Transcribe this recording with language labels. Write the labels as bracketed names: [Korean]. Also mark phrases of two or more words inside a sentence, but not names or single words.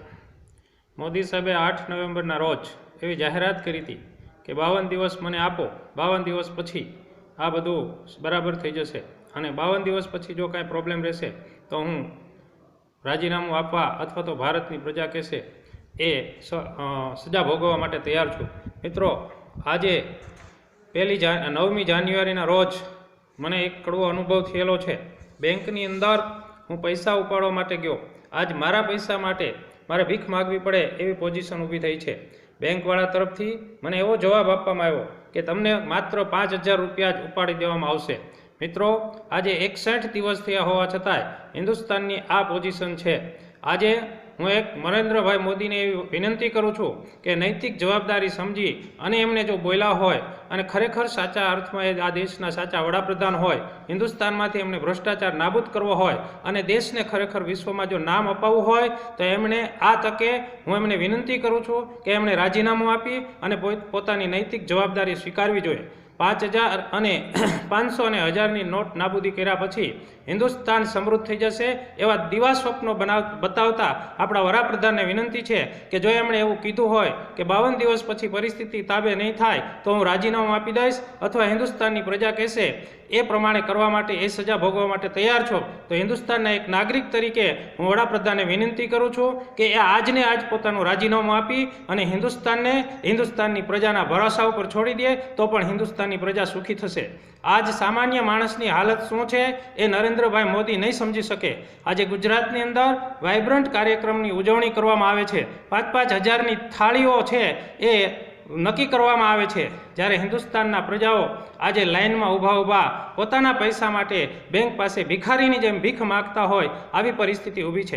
[Gujarati] મોદી સાહેબે 8 નવેમ્બરના રોજ એવી જાહેરાત કરી થી કે 52 દિવસ મને આપો, 52 દિવસ પછી આ બધું બરાબર થઈ જશે અને 52 દિવસ પછી જો કાંઈ પ્રૉબ્લેમ રહેશે તો હું રાજીનામું આપવા અથવા તો ભારતની પ્રજા કહેશે એ સજા ભોગવા માટે તૈયાર છું। મિત્રો, આજે 9મી જાન્યુઆરીના રોજ મને એક કડવો અનુભવ થયેલો છે। બેંકની અંદર હું પૈસા ઉપાડવા માટે ગયો. આજ મારા પૈસા માટે મારે ભીખ માગવી પડે એવી પોઝીશન ઊભી થઈ છે। બેંકવાળા તરફથી મને એવો જવાબ આપવામાં આવ્યો કે તમને માત્ર 5000 રૂપિયા જ ઉપાડી દેવામાં આવશે। મિત્રો, આજે 61 દિવસ થયા હોવા છતાંય હિંદુસ્તાનની આ પોઝીશન છે। આજે હું એક નરેન્દ્રભાઈ મોદીને એવી વિનંતી કરું છું કે નૈતિક જવાબદારી સમજી અને એમણે જો બોલ્યા હોય અને ખરેખર સાચા અર્થમાં આ દેશના સાચા વડાપ્રધાન હોય, હિંદુસ્તાનમાંથી એમણે ભ્રષ્ટાચાર નાબૂદ કરવો હોય અને દેશને ખરેખર વિશ્વમાં જો નામ અપાવવું હોય તો એમણે આ તકે હું એમણે વિનંતી કરું છું કે એમણે રાજીનામું આપી અને પોતાની નૈતિક જવાબદારી સ્વીકારવી જોઈએ। 5000 અને 500 અને 1000ની નોટ નાબૂદી કર્યા પછી હિંદુસ્તાન સમૃદ્ધ થઈ જશે એવા દીવા સ્વપ્નો બતાવતા આપણા વડાપ્રધાનને વિનંતી છે કે જો એમણે એવું કીધું હોય કે 52 દિવસ પછી પરિસ્થિતિ તાબે નહીં થાય તો હું રાજીનામું આપી દઈશ અથવા હિંદુસ્તાનની પ્રજા કહેશે એ પ્રમાણે કરવા માટે એ સજા ભોગવા માટે તૈયાર છો તો હિંદુસ્તાનના એક નાગરિક તરીકે હું વડાપ્રધાનને વિનંતી કરું છું કે આજ ને આજ પોતાનું રાજીનામું આપી અને હિંદુસ્તાનની પ્રજાના ભરોસા ઉપર છોડી દે તો પણ હિંદુસ્તાનની પ્રજા સુખી થશે। આજ સામાન્ય માણસની હાલત શું છે એ નરેન્દ્રભાઈ મોદી નહીં સમજી શકે। આજ ગુજરાતની અંદર વાઇબ્રન્ટ કાર્યક્રમની ઉજવણી કરવામાં આવે છે। 5-5 હજારની થાળીઓ છે એ નક્કી કરવામાં આવે છે, જ્યારે હિંદુસ્તાનના પ્રજાઓ આજ લાઇન માં ઊભા ઊભા પોતાના પૈસા માટે બેંક પાસે ભિખારીની જેમ ભીખ માગતા હોય આવી પરિસ્થિતિ ઊભી છે।